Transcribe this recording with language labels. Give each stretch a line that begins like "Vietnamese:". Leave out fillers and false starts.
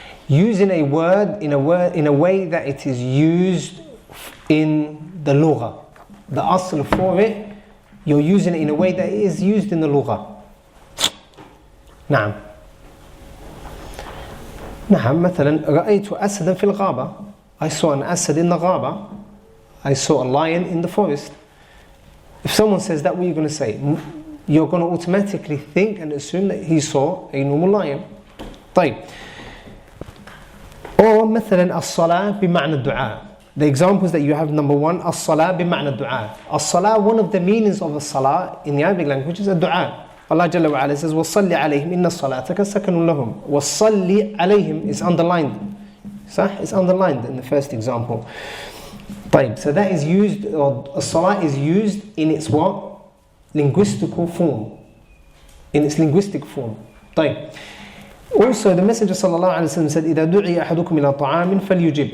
English: Using a word in a way that it is used in the lugha. The asl for it, you're using it in a way that it is used in the lugha.
Arabic: نعم. مثلا رأيت أسدا في الغابة.
English: I saw an asad in the غابة. I saw a lion in the forest. If someone says that, what are you going to say? You're going to automatically think and assume that he saw a normal lion.
Arabic: طيب.
English: Or
Arabic: مثلا الصلاة بمعنى الدعاء.
English: The examples that you have, number one, as-salah bima'na du'a. As-salah, one of the meanings of the salah in the Arabic language is a du'a. Allah Jalla wa Ala says,
Arabic: وَصَلِّ عَلَيْهِمْ إِنَّ الصَّلَاةَ كَسَكَنٌ لَهُمْ. وَصَلِّ عَلَيْهِمْ
English: is underlined. It's underlined in the first example. طيب, so that is used, or as-salah is used in its what? Linguistical form. In its linguistic form. طيب. Also, the Messenger sallallahu alaihi wasallam said,
Arabic: إِذَا دُعِيَ أَحَدُكُمْ إِلَى طَعَامٍ فَلْيُجِبْ.